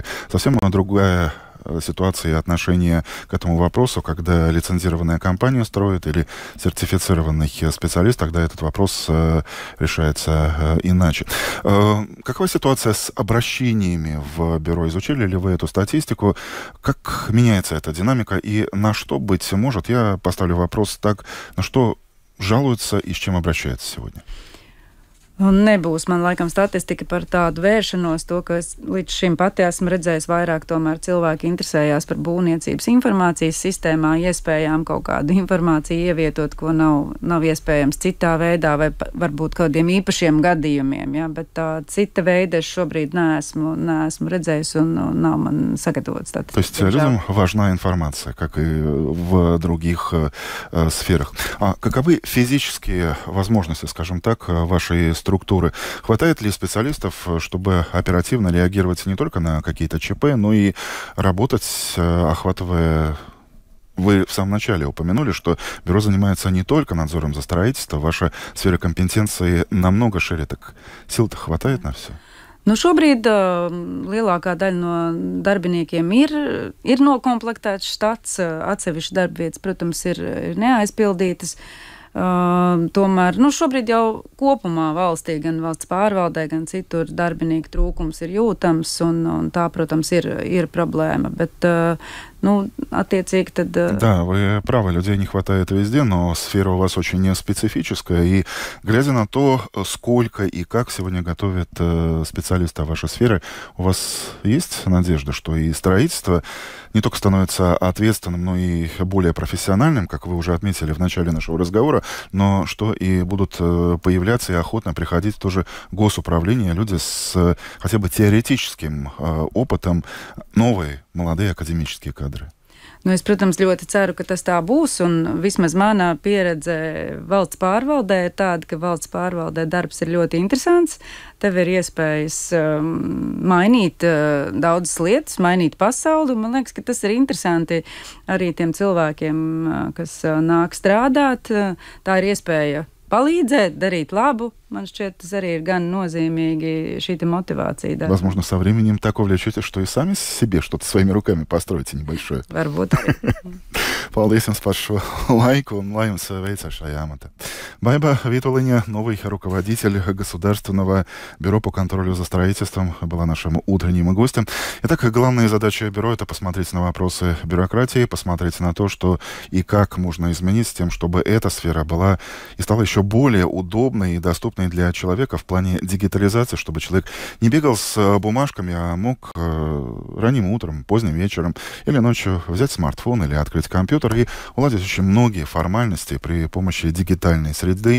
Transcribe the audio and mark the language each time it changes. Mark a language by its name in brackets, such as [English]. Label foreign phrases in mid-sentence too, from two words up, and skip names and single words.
[Russian] Совсем другая ситуация и отношение к этому вопросу, когда лицензированная компания строит или сертифицированный специалист, тогда этот вопрос решается иначе. Какова ситуация с обращениями в бюро? Изучили ли вы эту статистику? Как меняется эта динамика и на что, быть может, я поставлю вопрос так, на что жалуются и с чем обращаются сегодня? [Latvian] Nebūs man laikam statistika par tādu vēršanos, to, ka es līdz šim pati esmu redzējis vairāk tomēr cilvēki interesējās par būvniecības informācijas sistēmā, iespējām kaut kādu informāciju ievietot, ko nav iespējams citā veidā vai varbūt kādiem īpašiem gadījumiem, ja? Bet tā cita veida es šobrīd neesmu redzējis un nav man sagatavots statistika. [Russian] То есть людям важна информация, как и в других сферах. А каковы физические возможности, скажем так, вашей структуры структуры. Хватает ли специалистов, чтобы оперативно реагировать не только на какие-то ЧП, но и работать, охватывая... Вы в самом начале упомянули, что бюро занимается не только надзором за строительством, ваша сфера компетенции намного шире, так сил-то хватает на все? [Latvian] Nu, šobrīd lielākā daļa no darbiniekiem ir nokomplektēts štats, atsevišķi darbvietas, protams, ir neaizpildītas. Tomēr šobrīd jau kopumā valstī, gan valsts pārvaldē, gan citur darbinieku trūkums ir jūtams, un tā, protams, ir problēma. Bet, [Russian] ответить тогда... Да, вы правы, людей не хватает везде, но сфера у вас очень специфическая. И глядя на то, сколько и как сегодня готовят специалисты вашей сферы, у вас есть надежда, что и строительство не только становится ответственным, но и более профессиональным, как вы уже отметили в начале нашего разговора, но что и будут появляться и охотно приходить в то же госуправление люди с хотя бы теоретическим опытом, новые, молодые академические кадры? [Latvian] Es, protams, ļoti ceru, ka tas tā būs, un vismaz manā pieredze valsts pārvaldē ir tāda, ka valsts pārvaldē darbs ir ļoti interesants. Tev ir iespējas mainīt daudzas lietas, mainīt pasauli, un man liekas, ka tas ir interesanti arī tiem cilvēkiem, kas nāk strādāt. Tā ir iespēja palīdzēt, darīt labu. Man šķiet, tas arī ir gan nozīmīgi, šī [Russian] мотивация. Да. Возможно, со временем так увлечетесь, что и сами себе что-то своими руками построите небольшое. [Latvian] Varbūt. Paldies jums par šo laikу un lai jums veicas šajā amatā. [Russian] Байба Витулиня, новый руководитель Государственного бюро по контролю за строительством, была нашим утренним гостем. Итак, главная задача бюро — это посмотреть на вопросы бюрократии, посмотреть на то, что и как можно изменить с тем, чтобы эта сфера была и стала еще более удобной и доступной для человека в плане дигитализации, чтобы человек не бегал с бумажками, а мог ранним утром, поздним вечером или ночью взять смартфон или открыть компьютер и уладить очень многие формальности при помощи дигитальной среды.